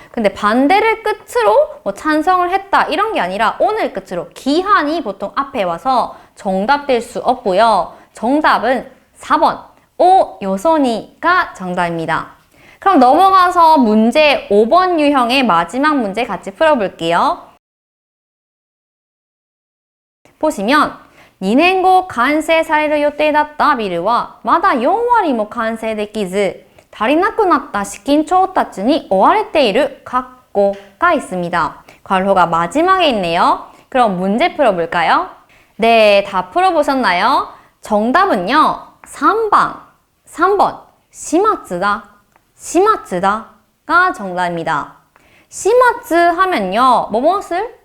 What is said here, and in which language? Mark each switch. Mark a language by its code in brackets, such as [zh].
[ko] 근데 반대를 끝으로 찬성을 했다 이런 게 아니라 오늘 끝으로 기한이 보통 앞에 와서 정답 될 수 없고요. 정답은 4번 오 요소니가 정답입니다. 그럼 넘어가서 문제 5번 유형의 마지막 문제 같이 풀어볼게요. 보시면 [ja] 2年後完成される予定だったビルはまだ4割も完成できず足りなくなった資金調達に追われている [ko] 갖고가 있습니다. 괄호가 마지막에 있네요. 그럼 문제 풀어볼까요? 네, 다 풀어보셨나요? 정답은요, 3번, 시마츠다. 시마츠다가 정답입니다. 시마츠 하면요, 무엇을?